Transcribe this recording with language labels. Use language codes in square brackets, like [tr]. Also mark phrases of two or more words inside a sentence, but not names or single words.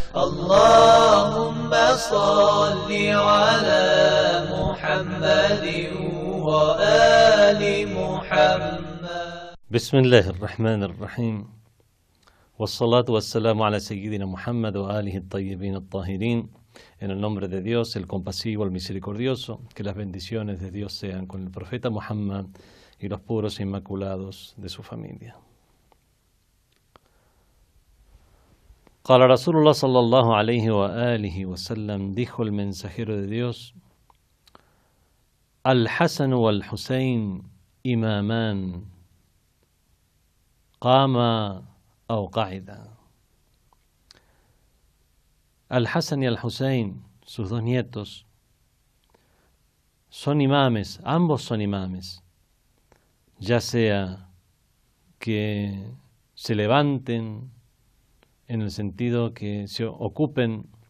[ar] اللهم صل على محمد وآل محمد. بسم الله الرحمن الرحيم، والصلاة والسلام على سيدنا محمد وآله الطيبين الطاهرين. [es] En el nombre de Dios, el compasivo, el misericordioso, que las bendiciones de Dios sean con el profeta Muhammad y los puros e inmaculados de su familia. [ar] قال رسول الله صلى الله عليه وآله وسلم, [es] dijo el mensajero de Dios: [ar] الحسن والحسين إمامان قاما أو قعدا. [es] Al-Hasan y Al-Husayn, sus dos nietos, son imames, ambos son imames, ya sea que se levanten en el sentido que se ocupen